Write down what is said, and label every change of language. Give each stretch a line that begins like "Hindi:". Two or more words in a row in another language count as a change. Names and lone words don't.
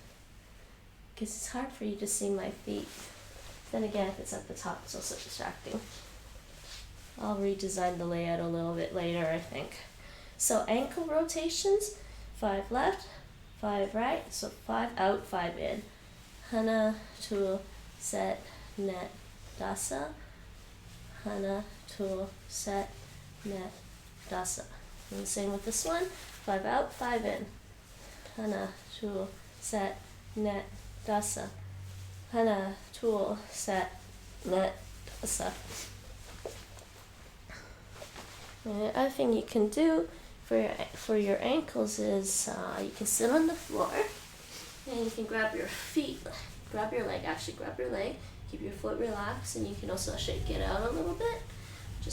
English: Because it's hard for you to see my feet. Then again, if it's at the top, it's also distracting. I'll redesign the layout a little bit later, I think. So ankle rotations, 5 left, 5 right, so 5 out, 5 in.
Korean: Hana, 둘, 셋, 넷, 다섯. 하나, 둘, 셋, 넷, 다섯.
English: And the same with this one, 5 out, 5 in.
Korean: Hana, 둘, 셋, 넷, 다섯. 하나, 둘, 셋, 넷, 다섯.
English: And the other thing you can do for your ankles is you can sit on the floor and you can grab your leg, keep your foot relaxed, and you can also shake it out a little bit.